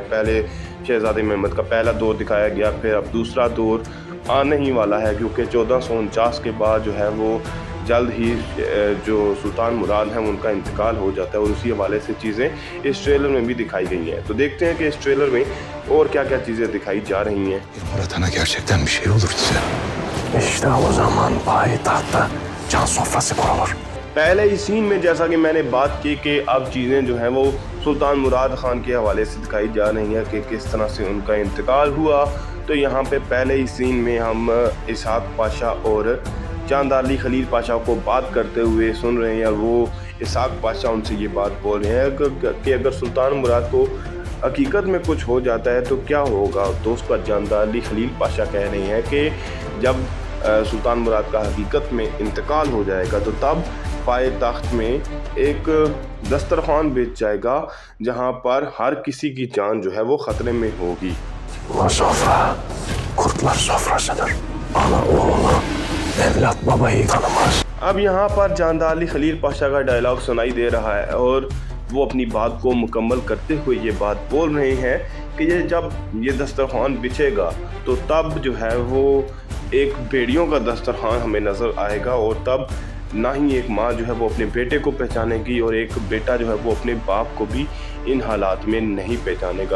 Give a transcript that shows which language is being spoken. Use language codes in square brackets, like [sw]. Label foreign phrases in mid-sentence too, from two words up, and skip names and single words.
[ur] پہلے شہزادے محمد کا پہلا دور دکھایا گیا، پھر اب دوسرا دور آنے ہی والا ہے کیونکہ 1449 کے بعد جو ہے وہ جلد ہی جو سلطان مراد ہیں ان کا انتقال ہو جاتا ہے اور اسی حوالے سے چیزیں اس ٹریلر میں بھی دکھائی گئی ہیں. تو دیکھتے ہیں کہ اس ٹریلر میں اور کیا کیا چیزیں دکھائی جا رہی ہیں. [tr] Murat'a gerçekten bir şey olursa işte o zaman payitahtta can sofrası kurulur। [ur] پہلے ہی سین میں جیسا کہ میں نے بات کی کہ اب چیزیں جو ہیں وہ سلطان مراد خان کے حوالے سے دکھائی جا رہی ہیں کہ کس طرح سے ان کا انتقال ہوا. تو یہاں پے پہلے ہی سین میں ہم اسحاق پاشا اور چاند خلیل پاشا کو بات کرتے ہوئے سن رہے ہیں اور وہ اسحاق پاشا ان سے یہ بات بول رہے ہیں کہ اگر سلطان مراد کو حقیقت میں کچھ ہو جاتا ہے تو کیا ہوگا. تو اس پر چاند خلیل پاشا کہہ رہے ہیں کہ جب سلطان مراد کا حقیقت میں انتقال ہو جائے گا تو تب پائے تخت میں ایک دسترخوان بچھ جائے گا جہاں پر ہر کسی کی جان جو ہے وہ خطرے میں ہوگی. [tr] Bu sofra kurtlar sofrasıdır। Ana oğlunu, evlat babayı tanımaz। [ur] اب یہاں پر چاند خلیل پاشا کا ڈائیلاگ سنائی دے رہا ہے اور وہ اپنی بات کو مکمل کرتے ہوئے یہ بات بول رہے ہیں کہ جب یہ دسترخوان بچھے گا تو تب جو ہے وہ ایک بیڑیوں کا دسترخوان ہمیں نظر آئے گا اور تب نہ ہی ایک ماں جو ہے وہ اپنے بیٹے کو پہچانے گی اور ایک بیٹا جو ہے وہ اپنے باپ کو بھی ان حالات میں نہیں پہچانے گا.